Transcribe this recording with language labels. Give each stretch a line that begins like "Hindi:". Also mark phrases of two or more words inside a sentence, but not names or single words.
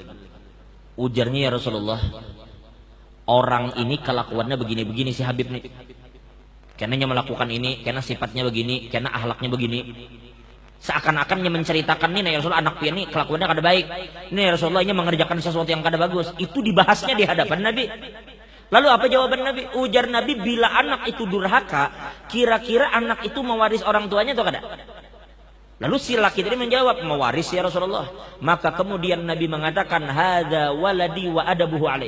Indonesian: Ujarnya,
Arabic: يا رسول الله,
Indonesian: orang ini kelakuannya begini-begini si Habib nih. Karena melakukan ini, karena sifatnya begini, karena akhlaknya begini. Seakan-akan dia menceritakan nih,
Arabic: يا رسول الله,
Indonesian: anak pian ini kelakuannya kada baik. Ini
Arabic: يا رسول الله,
Indonesian: ini mengerjakan sesuatu yang kada bagus. Itu dibahasnya di hadapan Nabi. Lalu apa jawaban Nabi? Ujar Nabi, bila anak itu durhaka, kira-kira anak itu mewaris orang tuanya atau kada? Lalu si laki tadi menjawab, mewaris
Arabic: يا رسول الله.
Indonesian: Maka kemudian Nabi mengatakan,
Arabic: هذا ولدي وأدبه عليه.